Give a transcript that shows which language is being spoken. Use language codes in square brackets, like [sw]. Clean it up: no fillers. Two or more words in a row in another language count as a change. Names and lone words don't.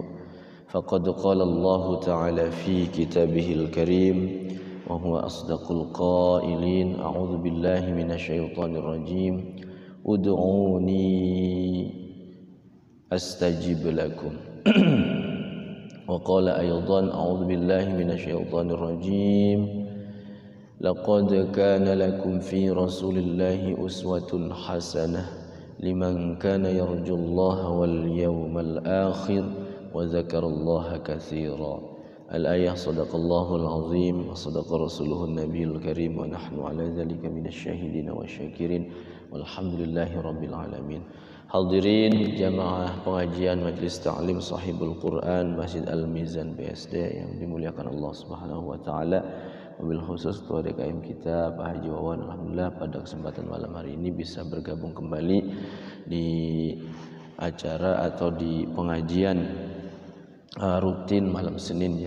[ar] فقد قال الله تعالى في كتابه الكريم وهو أصدق القائلين. أعوذ بالله من الشيطان الرجيم. ادعوني أستجب لكم. وقال أيضا أعوذ بالله من الشيطان الرجيم. لقد كان لكم في رسول الله أسوة حسنة لمن كان يرجو الله واليوم الآخر وذكر الله كثيرا. الآية. صدق الله العظيم وصدق رسوله النبي الكريم ونحن على ذلك من الشاهدين وشاكرين والحمد لله رب العالمين. [id] Hadirin jamaah pengajian Majelis Ta'lim Sahibul Quran Masjid Al-Mizan BSD yang dimuliakan Allah [ar] سبحانه وتعالى. [id] Wabil khusus ketua DKM kita Pak Haji Wawan, alhamdulillah pada kesempatan malam hari ini bisa bergabung kembali di acara atau di pengajian rutin malam Senin ya.